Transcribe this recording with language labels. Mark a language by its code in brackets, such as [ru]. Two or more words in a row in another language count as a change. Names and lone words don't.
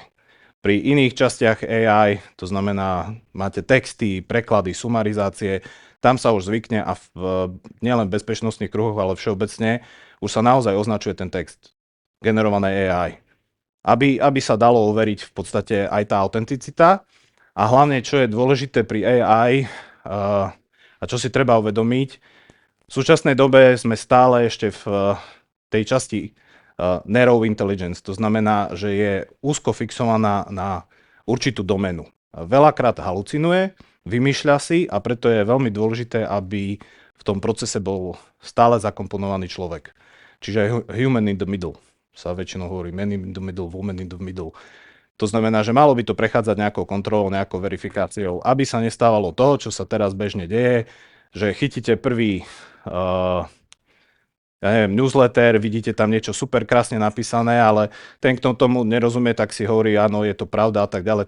[sk] Pri iných častiach AI, to znamená, máte texty, preklady, sumarizácie, tam sa už zvykne a nielen v bezpečnostných kruhoch, ale všeobecne už sa naozaj označuje ten text generované AI. Aby sa dalo overiť v podstate aj tá autenticita a hlavne, čo je dôležité pri AI a čo si treba uvedomiť, v súčasnej dobe sme stále ešte v tej časti [en] narrow intelligence, [sk] to znamená, že je úzko fixovaná na určitú doménu. Veľakrát halucinuje, vymýšľa si a preto je veľmi dôležité, aby v tom procese bol stále zakomponovaný človek. Čiže [en] human in the middle [sk] sa väčšinou hovorí, [en] man in the middle, woman in the middle. [sk] To znamená, že malo by to prechádzať nejakou kontrolou, nejakou verifikáciou, aby sa nestávalo to, čo sa teraz bežne deje, že chytíte prvý newsletter, vidíte tam niečo super krásne napísané, ale ten, kto tomu nerozumie, tak si hovorí, áno, je to pravda a tak ďalej.